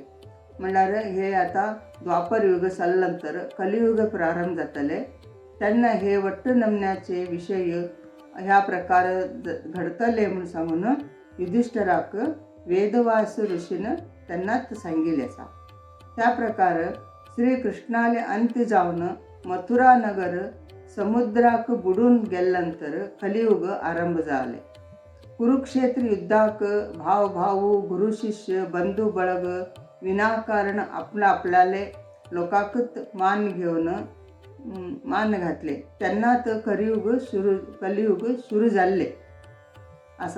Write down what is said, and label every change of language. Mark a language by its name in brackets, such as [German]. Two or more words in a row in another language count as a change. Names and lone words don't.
[Konkani] म्हणल्यार हे आता द्वापर युग जाले नंतर कलियुग प्रारंभ जातले तेन्ना हे वट्ट नमन्याचे विषय ह्या प्रकार घडतले म्हणून सांगून युधिष्ठराक वेदव्यास ऋषीन तेन्नाच सांगिल्ले आसा. त्या प्रकार श्री कृष्णाले अंत जावन मथुरा नगर समुद्राक बुडून गेल्यानंतर कलियुग आरंभ झाले. कुरुक्षेत्र युद्धाक भाव भाऊ गुरु शिष्य बंधू बळग विनाकारण आपल्याले लोकाकत मान घेवन मान घातले तेन्नात कलियुग सुरू जाल्ले असा.